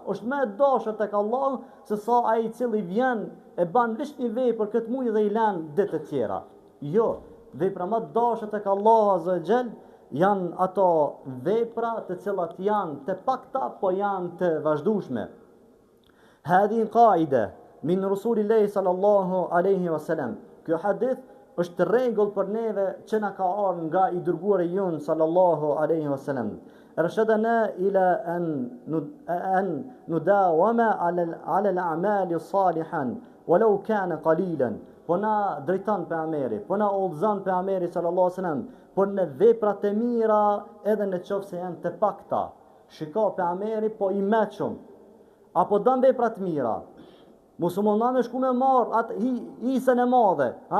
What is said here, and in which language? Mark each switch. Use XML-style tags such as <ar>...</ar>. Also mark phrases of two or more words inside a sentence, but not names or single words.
<sq>Është më e dashur tek Allahu se sa ai i cili vjen e ban vetëm një vepër këtë muj dhe i lën ditë të tjera. Jo, vepra më të dashura tek Allahu</sq> <ar>عز وجل</ar> <sq>janë ato vepra të cilat janë të pakta, po janë të vazhdueshme.</sq> <ar>هذه قاعدة من رسول الله صلى الله عليه وسلم.</ar> <sq>Ky hadith është rregull për neve që na ka ardhur nga i dërguari jon</sq> <ar>صلى الله عليه وسلم. أرشدنا إلى أن نداوم على الأعمال صالحا ولو كان قليلا.</ar> <sq>Po na drejton pejgamberi, po na udhëzon pejgamberi</sq> <ar>صلى الله عليه وسلم,</ar> <sq>po në veprat e mira edhe në qoftë se janë të pakta. Shiko pejgamberi po i mëshum, apo don veprat të mira. Muslimanët shku me marr atë hisën e madhe, ha?</sq>